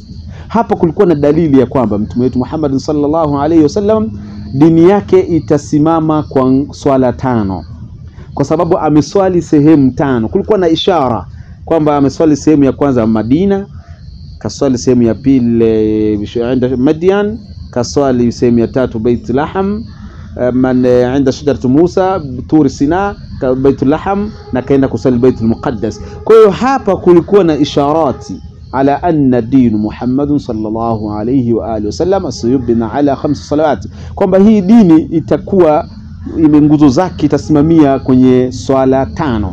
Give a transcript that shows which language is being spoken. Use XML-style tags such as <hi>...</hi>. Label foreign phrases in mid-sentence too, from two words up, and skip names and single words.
<sw>Hapa kulikuwa na dalili ya kwamba mtume wetu Muhammad</sw> <ar>صلى الله عليه وسلم</ar> <sw>dini yake itasimama kwa swala 5, kwa sababu ameswali sehemu 5. Kulikuwa na ishara kwamba ameswali sehemu ya kwanza Madina, kaswali sehemu ya pili Madian, kaswali sehemu ya 3 Bait Laham,</sw> <ar>عند شجرة موسى طور سيناء بيت اللحم,</ar> <sw>na kaenda kusali Bait al-Muqaddas. Kwa hiyo hapa kulikuwa na isharati</sw> <ar>على أن دين محمد صلى الله عليه وعلى آله وسلم سيبنى على 5 صلوات,</ar> <sw>kwamba hii dini itakuwa nguzo zake itasimamia kwenye swala 5.</sw>